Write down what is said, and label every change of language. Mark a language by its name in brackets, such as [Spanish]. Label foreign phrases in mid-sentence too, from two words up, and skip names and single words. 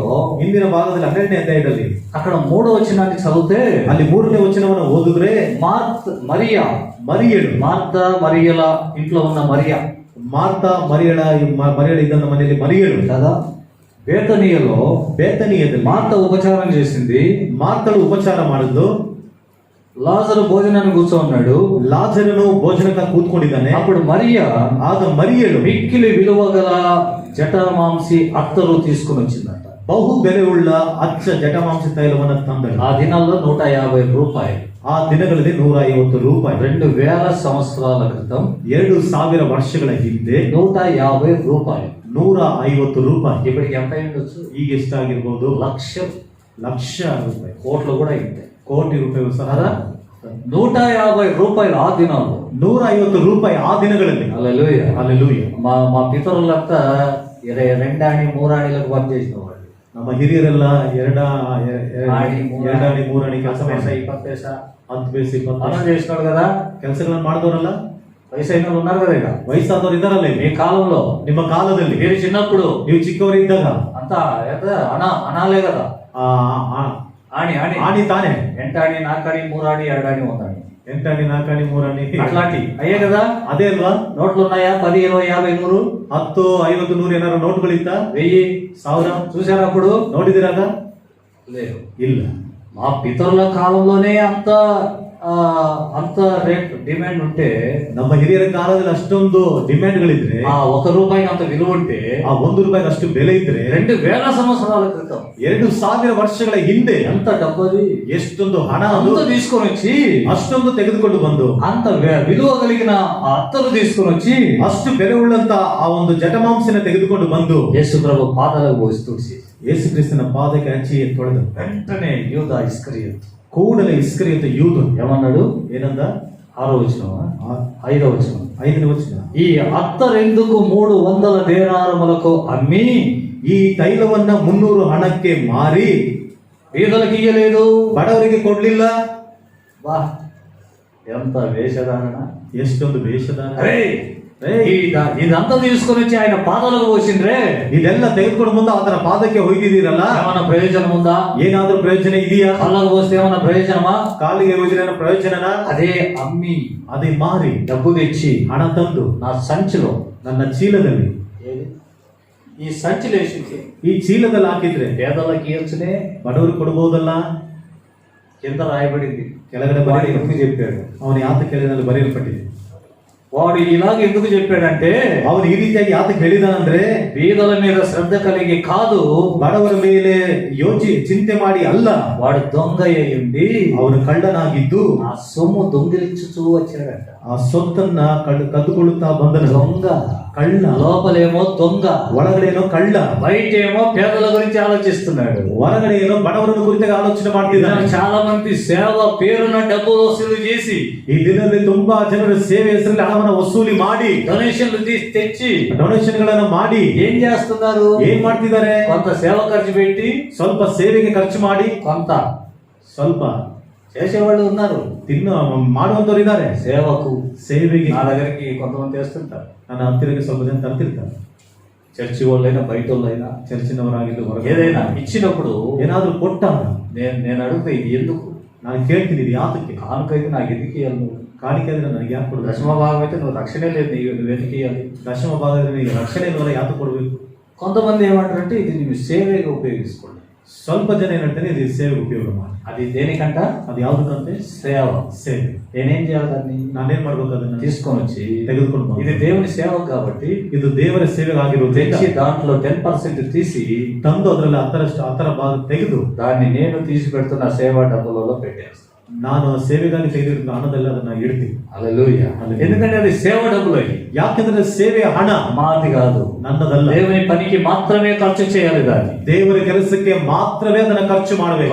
[Kannada] ಹಿಂದಿನ ಭಾಗದಲ್ಲಿ 12ನೇ ಅಧ್ಯಾಯದಲ್ಲಿ [Telugu] అక్కడ 3వ వచనాన్ని చదివితే [Kannada] ಅಲ್ಲಿ 3ನೇ ವಚನವನ್ನು ಓದಿದ್ರೆ ಮರಿಯಳು, [Telugu] మార్తా మరియల ఇంట్లో ఉన్న మరియా, [Kannada] ಮಾರ್ತಾ ಮರಿಯಳ ಇದ್ದ ಮನೆಯಲ್ಲಿ ಮರಿಯಳು [Telugu] కదా. [Kannada] ಬೇತನಿಯದಲ್ಲಿ [Telugu] మార్త ఉపచారం చేసింది, [Kannada] ಮಾರ್ತಳು ಉಪಚಾರ ಮಾಡಿದ್ದು, [Telugu] లాజరు భోజనాన్ని కూర్చోన్నాడు, [Kannada] ಲಾಜರನು ಭೋಜನಕ್ಕೆ ಕೂತ್ಕೊಂಡಿದ್ದಾನೆ. [Telugu] అప్పుడు మరియా [Kannada] ಆಗ ಮರಿಯಳು [Telugu] మిక్కిలి విలువ గల జటామాంసి అత్తరు తీసుకుని వచ్చిందంట. [Kannada] ಬಹು ಬೆಲೆ ಉಳ್ಳ ಅಚ್ಚ ಜಟಮಾಂಸ ತೈಲವನ್ನು ತಂದಳು. [Telugu] ఆ దినాల్లో 150 రూపాయలు. [Kannada] ಆ ದಿನಗಳಲ್ಲಿ 150 ರೂಪಾಯಿ. [Telugu] 2000 సంవత్సరాల క్రితం, [Kannada] 2000 ವರ್ಷಗಳ ಹಿಂದೆ [Telugu] 150 రూపాయలు, [Kannada] 150 ರೂಪಾಯಿ. [Telugu] ఇప్పటికి ఎంత అయ్యుండొచ్చు? [Kannada] ಈಗ ಎಷ್ಟಾಗಿರ್ಬೋದು? [Telugu] లక్ష [Kannada] ರೂಪಾಯಿ, [Telugu] కోట్లు కూడా అయింది, [Kannada] ಕೋಟಿ ರೂಪಾಯಿ ಸಹ. [Telugu] 150 రూపాయలు ఆ దినాల్లో, [Kannada] 150 ರೂಪಾಯಿ ಆ ದಿನಗಳಲ್ಲಿ. [Telugu] హల్లెలూయా. హల్లెలూయా. మా పితరులంతా 2 ఆణి 3 ఆణిలకు వర్క్ చేసిన వాళ్ళు. [Kannada] ನಮ್ಮ ಹಿರಿಯರೆಲ್ಲ 2 ಆಣಿ 3 ಆಣಿ ಕೆಲಸ [Telugu] 20 పైసా [Kannada] 10 ಪೈಸೆ 20 [Telugu] పనులు చేసినాడు కదా. [Kannada] ಕೆಲಸಗಳನ್ನು ಮಾಡಿದವರಲ್ಲ, [Telugu] వయసైన వాళ్ళు ఉన్నారు కదా, ఇక [Kannada] ವಯಸ್ಸಾದವರು ಇದ್ದಾರಲ್ಲ. [Telugu] మీ కాలంలో, [Kannada] ನಿಮ್ಮ ಕಾಲದಲ್ಲಿ, [Telugu] మీరు చిన్నప్పుడు, [Kannada] ನೀವು ಚಿಕ್ಕವರಿದ್ದಾಗ [Telugu] అంతా అనాలే కదా, ఆణి [Kannada] ಆಣಿ ತಾನೆ, [Telugu] 8 ఆణి 4 ఆణి 3 ఆణి 2 ఆణి 1 ఆణి [Kannada] 8 ಆಣಿ 4 ಆಣಿ 3 ಆಣಿ [Telugu] అట్లాంటి అయ్యే కదా. [Kannada] ಅದೇ ಅಲ್ವಾ? [Telugu] నోట్లు ఉన్నాయా? 10, 20, 50, 100, [Kannada] 10, 50, 100 ಏನಾದ್ರು ನೋಟ್ಗಳಿತ್ತ? 1000, 1000 [Telugu] చూసారా? అప్పుడు [Kannada] ನೋಡಿದಿರಾಗ? [Telugu] లేదు. [Kannada] ಇಲ್ಲ. [Telugu] మా పితరుల కాలంలోనే అంత [English] rate demand [Telugu] ఉంటే, [Kannada] ನಮ್ಮ ಹಿರಿಯರ ಕಾಲದಲ್ಲಿ ಅಷ್ಟೊಂದು ಡಿಮ್ಯಾಂಡ್ಗಳಿದ್ರೆ, [Telugu] ఆ 1 రూపాయికి అంత విలువ ఉంటే, [Kannada] ಆ 1 ರೂಪಾಯಿಗೆ ಅಷ್ಟು ಬೆಲೆ ಇದ್ರೆ, [Telugu] 2000 సంవత్సరాల క్రితం [Kannada] 2000 ವರ್ಷಗಳ ಹಿಂದೆ [Telugu] ఎంత డబ్బది, [Kannada] ಎಷ್ಟೊಂದು ಹಣ [Telugu] అంత తీసుకొని వచ్చి, [Kannada] ಅಷ್ಟೊಂದು ತೆಗೆದುಕೊಂಡು ಬಂದು, [Telugu] అంత విలువ కలిగిన ఆ అత్తరు తీసుకొని వచ్చి, [Kannada] ಅಷ್ಟು ಬೆಲೆ ಉಳ್ಳಂತ ಆ ಒಂದು ಜಟಮಾಂಸನ ತೆಗೆದುಕೊಂಡು ಬಂದು [Telugu] యేసు ప్రభు పాదాలకు పోసి తుడిచి, [Kannada] ಯೇಸು ಕ್ರಿಸ್ತನ ಪಾದಕ್ಕೆ ಹಚ್ಚಿ ತೊಳೆದು, [Telugu] వెంటనే యూదా ఇస్కరియోతు [Kannada] ಕೂಡಲೇ ಇಸ್ಕರಿಯೋತ ಯೂದನು [Telugu] ఏమన్నాడు? [Kannada] ಏನಂದ? [Telugu] 6వ వచనం, 5వ వచనం, [Kannada] 5ನೇ ವಚನ. [Telugu] ఈ అత్తరెందుకు 300 దేనారములకు అమ్మి [Kannada] ಈ ತೈಲವನ್ನ 300 ಹಣಕ್ಕೆ ಮಾರಿ [Telugu] బీదలకు ఇయ్యలేదు, [Kannada] ಬಡವರಿಗೆ ಕೊಡ್ಲಿಲ್ಲ. [Telugu] బా ఎంత వేషధారణ. [Kannada] ಎಷ್ಟೊಂದು ವೇಷಧಾರಣ. [Telugu] అరే ఇదంతా తీసుకొని వచ్చి ఆయన పాదాలకు పోసిండ్రే, [Kannada] ಇದೆಲ್ಲ ತೆಗೆದುಕೊಂಡು ಬಂದು ಆತನ ಪಾದಕ್ಕೆ ಹೊಯ್ದಿದ್ದೀರಲ್ಲ, [Telugu] ఏమన్నా ప్రయోజనం ఉందా? [Kannada] ಏನಾದ್ರೂ ಪ್ರಯೋಜನ ಇದೆಯಾ? [Telugu] కళ్ళకు పోస్తే ఏమన్నా ప్రయోజనమా? [Kannada] ಕಾಲಿಗೆ ಹೋಗಿದ್ರೆ ಪ್ರಯೋಜನನ? [Telugu] అదే అమ్మి [Kannada] ಅದೇ ಮಾರಿ [Telugu] డబ్బు తెచ్చి [Kannada] ಹಣ ತಂದು [Telugu] నా సంచిలో, [Kannada] ನನ್ನ చీಲದಲ್ಲಿ, [Telugu] ఈ సంచిలో వేసి [Kannada] ಈ చీಲದಲ್ಲಿ ಹಾಕಿದ್ರೆ [Telugu] పేదలకి ఇవ్వచ్చునే, [Kannada] ಬಡವರಿಗೆ ಕೊಡಬಹುದಲ್ಲ. [Telugu] కింద రాయబడింది. [Kannada] ಕೆಳಗಡೆ [Telugu] వాడు [Kannada] ಬರೆಯ [Telugu] ఎందుకు చెప్పాడు? [Kannada] ಅವನು ಯಾತ ಕೆಳಗಡೆ ಬರೆಯಲ್ಪಟ್ಟಿದೆ. [Telugu] వాడు ఇలాగ ఎందుకు చెప్పాడంటే, [Kannada] ಅವನು ಈ ರೀತಿಯಾಗಿ ಯಾತಕ್ಕೆ ಹೇಳಿದಾನಂದ್ರೆ, [Telugu] పేదల మీద శ్రద్ధ కలిగి కాదు, [Kannada] ಬಡವರ ಮೇಲೆ ಚಿಂತೆ ಮಾಡಿ ಅಲ್ಲ, [Telugu] వాడు దొంగ అయి ఉండి [Kannada] ಅವನು ಕಳ್ಳನಾಗಿದ್ದು [Telugu] ఆ సొమ్ము దొంగిలించుచూ వచ్చాడంట. [Kannada] ಆ ಸೊತ್ತನ್ನ ಕದ್ದುಕೊಳ್ಳುತ್ತಾ ಬಂದನು. [Telugu] దొంగ [Kannada] ಕಳ್ಳ, [Telugu] లోపలేమో దొంగ, [Kannada] ಒಳಗಡೆನೋ ಕಳ್ಳ, [Telugu] బయటేమో పేదల గురించి ఆలోచిస్తున్నాడు. [Kannada] ಹೊರಗಡೆ ಏನೋ ಬಡವರನ್ನು ಕುರಿತಾಗಿ ಆಲೋಚನೆ ಮಾಡ್ತಿದ್ದಾನೆ. [Telugu] చాలా మంది సేవ పేరున డబ్బు వసూలు చేసి, [Kannada] ಈ ದಿನದಲ್ಲಿ ತುಂಬಾ ಜನರು ಸೇವೆ ಹೆಸರಲ್ಲಿ ಹಣವನ್ನು ವಸೂಲಿ ಮಾಡಿ, [Telugu] డొనేషన్లు తెచ్చి [Kannada] ಡೊನೇಷನ್ ಗಳನ್ನ ಮಾಡಿ [Telugu] ఏం చేస్తున్నారు? [Kannada] ಏನ್ ಮಾಡ್ತಿದ್ದಾರೆ? [Telugu] కొంత సేవ ఖర్చు పెట్టి, [Kannada] ಸ್ವಲ್ಪ ಸೇವೆಗೆ ಖರ್ಚು ಮಾಡಿ, [Telugu] కొంత [Kannada] ಸ್ವಲ್ಪ [Telugu] చేసేవాళ్ళు ఉన్నారు. [Kannada] ಮಾಡುವಂತವ್ರು ಇದ್ದಾರೆ. [Telugu] సేవకు [Kannada] ಸೇವೆಗೆ [Telugu] నా దగ్గరికి కొంతమంది తెస్తుంటారు. [Kannada] ನನ್ನ ಹತ್ತಿರಕ್ಕೆ ಸ್ವಲ್ಪ ಜನ ತರ್ತಿರ್ತಾರೆ. [Telugu] చర్చి వాళ్ళైనా బయట వాళ్ళైనా [Kannada] ಚರ್ಚಿನವರಾಗಿದ್ದು ಹೊರಗೆ [Telugu] ఏదైనా ఇచ్చినప్పుడు [Kannada] ಏನಾದ್ರೂ ಕೊಟ್ಟಾಗ [Telugu] నేను అడుగుతా, ఇది ఎందుకు? [Kannada] ನಾನು ಕೇಳ್ತೀನಿ, ಇದು ಯಾತಕ್ಕೆ? [Telugu] కానుకైతే నాకు ఎందుకు ఇవ్వాలి? నువ్వు [Kannada] ಕಾಣಿಕೆ ಅಂದ್ರೆ ನನಗೆ ಯಾಕೆ ಕೊಡಬೇಕು? [Telugu] దశమ భాగం అయితే నువ్వు రక్షణే లేదు, నువ్వు ఎందుకు ఇవ్వాలి? [Kannada] ದಶಮ ಭಾಗದಲ್ಲಿ ನೀನು ರಕ್ಷಣೆ ಇಲ್ಲವಲ್ಲ, ಯಾಕೆ ಕೊಡಬೇಕು? [Telugu] కొంతమంది ఏమంటారంటే, ఇది ನೀವು సేవగా ఉపయోగించుకోండి. [Kannada] ಸ್ವಲ್ಪ ಜನ ಏನ್ ಹೇಳ್ತಾರೆ, ಇದು ಸೇವೆಗೆ ಉಪಯೋಗ ಮಾಡಿ. [Telugu] అది దేనికంట? [Kannada] ಅದು ಯಾವ್ದಂತೆ? [Telugu] సేవ. [Kannada] ಸೇವೆ. [Telugu] నేనేం చేయాలి? దాన్ని [Kannada] ನಾನೇನ್ ಮಾಡ್ಬೇಕು? ಅದನ್ನ [Telugu] తీసుకొని వచ్చి [Kannada] ತೆಗೆದುಕೊಂಡು ಬಾ. [Telugu] ఇది దేవుని సేవ కాబట్టి [Kannada] ಇದು ದೇವರ ಸೇವೆಗಾಗಿರುವುದರಿಂದ [Telugu] తెచ్చి దాంట్లో 10% తీసి [Kannada] ತಂದು ಅದರಲ್ಲಿ 10 ಭಾಗ ತೆಗೆದು [Telugu] దాన్ని నేను తీసి పెడుతున్న సేవా డబ్బులలో పెట్టేస్తాను. [Kannada] ನಾನು ಸೇವೆಗಾಗಿ ತೆಗೆದಿರುವ ಹಣದಲ್ಲಿ ಅದನ್ನ ಇಡ್ತೀನಿ. [Telugu] హల్లెలూయా. ఎందుకంటే అది సేవ డబ్బులు. [Kannada] ಯಾಕೆಂದ್ರೆ ಸೇವೆಯ ಹಣ [Telugu] మాది కాదు, [Kannada] ನನ್ನದಲ್ಲ. [Telugu] దేవుని పనికి మాత్రమే ఖర్చు చేయాలి. దాన్ని [Kannada] ದೇವರ ಕೆಲಸಕ್ಕೆ ಮಾತ್ರವೇ ಅದನ್ನ ಖರ್ಚು ಮಾಡಬೇಕು.